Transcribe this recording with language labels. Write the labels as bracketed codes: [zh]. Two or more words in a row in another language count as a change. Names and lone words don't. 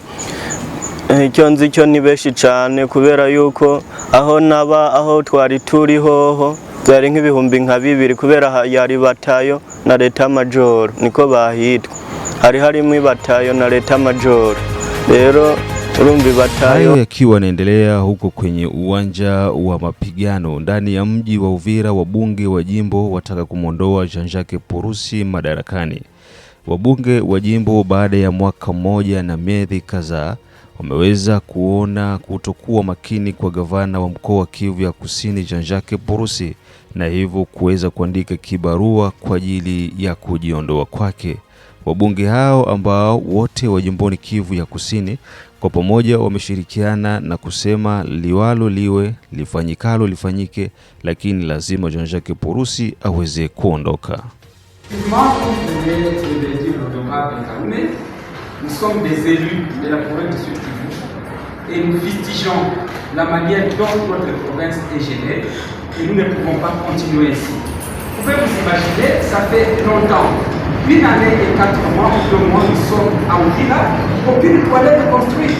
[rw] Icyo nzi cyo ni beshi cyane, kubera yuko aho twari turi hoho byari nk'ibihumbi nka 2, kubera yari batayo na leta major niko bahitwa, harimo batayo na leta major. Rero urumbi batayo [sw] yakiwa yanaendelea huko kwenye uwanja wa mapigano ndani ya mji wa Uvira. Wabunge wa jimbo wataka kumondoa Jean-Jacques Purusi madarakani. Wabunge wa jimbo baada ya mwaka mmoja na miezi kadhaa wameweza kuona kutokuwa makini kwa gavana wa mkoa wa Kivu ya Kusini Jean-Jacques Purusi, na hivyo kuweza kuandika kibarua kwa ajili ya kujiondoa kwake. Wabunge hao ambao wote wa jimboni Kivu ya Kusini kwa pamoja wameshirikiana na kusema liwalo liwe, lifanyikalo lifanyike, lakini lazima Jean-Jacques Purusi aweze kuondoka. [fr] Nous sommes des élus de la province de Sud Kivu et nous fustigeons la manière dont notre province est gérée et nous ne pouvons pas continuer ainsi. Vous pouvez vous imaginer, ça fait longtemps, 1 année et 4 mois ou 2 mois, nous sommes à Uvira, aucune toilette construite.